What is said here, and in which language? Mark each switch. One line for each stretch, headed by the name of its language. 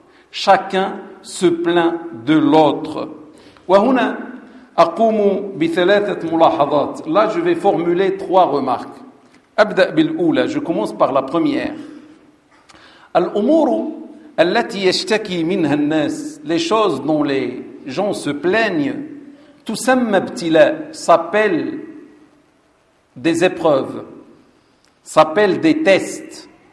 French: Chacun se plaint de l'autre.
Arabic: وهنا أقوم بثلاثة ملاحظات.
French: Là, je vais formuler trois remarques.
Arabic: أبدأ بالأولى.
French: Je commence par la première.
Arabic: الأمور التي يشتكي منها الناس,
French: les choses dont les gens se plaignent,
Arabic: تسمى ابتلاء,
French: s'appelle des épreuves, s'appelle des tests.